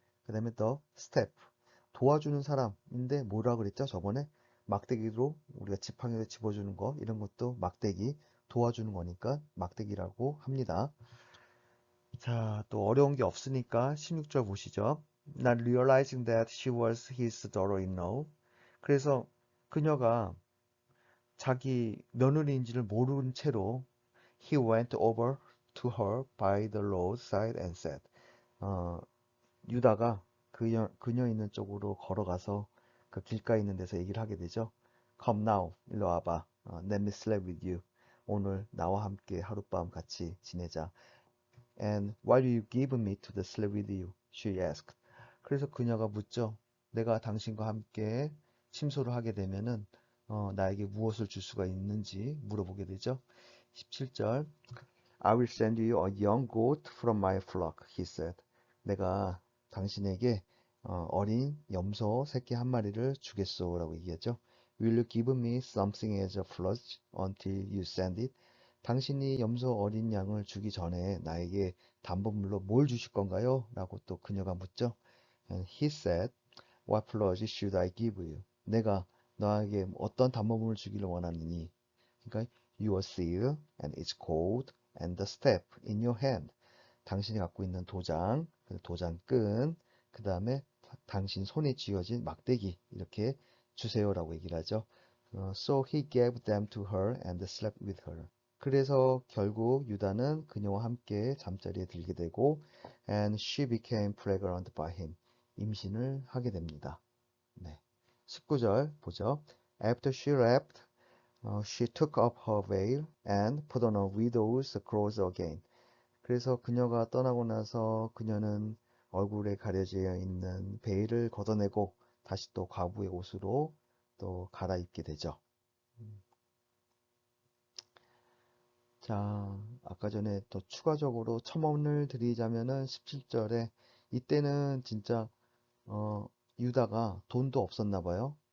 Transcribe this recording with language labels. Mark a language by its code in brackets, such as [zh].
[ko] 그 다음에 [en] the step [ko] 도와주는 사람인데 뭐라 그랬죠? 저번에 막대기로 우리가 지팡이로 집어주는 거 이런 것도 막대기 도와주는 거니까 막대기라고 합니다. 자, 또 어려운 게 없으니까 16절 보시죠. [en] Not realizing that she was his daughter-in-law. [ko] 그래서 그녀가 자기 며느리인지를 모르는 채로 [en] he went over to her by the roadside and said. [ko] 어, 유다가 그녀 있는 쪽으로 걸어가서 그 길가에 있는 데서 얘기를 하게 되죠. [en] Come now, [ko] 일로 와봐. [en] Let me sleep with you. [ko] 오늘 나와 함께 하룻밤 같이 지내자. [en] And why do you give me to the sleep with you? She asked. [ko] 그래서 그녀가 묻죠. 내가 당신과 함께 침소를 하게 되면은 나에게 무엇을 줄 수가 있는지 물어보게 되죠. 17절. [en] I will send you a young goat from my flock, he said. [ko] 내가 당신에게 어린 염소 새끼 한 마리를 주겠소라고 얘기하죠. [en] Will you give me something as a pledge until you send it? [ko] 당신이 염소 어린 양을 주기 전에 나에게 담보물로 뭘 주실 건가요? 라고 또 그녀가 묻죠. [en] And he said, What pledge should I give you? [ko] 내가 너에게 어떤 담보물을 주기를 원하느니? 그러니까 [en] your seal and its code and the step in your hand. [ko] 당신이 갖고 있는 도장, 그 도장끈, 그 다음에 당신 손에 쥐어진 막대기 이렇게 주세요라고 얘기를 하죠. [en] So he gave them to her and slept with her. [ko] 그래서 결국 유다는 그녀와 함께 잠자리에 들게 되고 [en] and she became pregnant by him. [ko] 임신을 하게 됩니다. 네. 19절 보죠. [en] After she left, she took up her veil and put on a widow's clothes again. [ko] 그래서 그녀가 떠나고 나서 그녀는 얼굴에 가려져 있는 베일을 걷어내고 다시 또 과부의 옷으로 또 갈아입게 되죠. 자, 아까 전에 또 추가적으로 첨언을 드리자면은 17절에 이때는 진짜 유다가 돈도 없었나 봐요.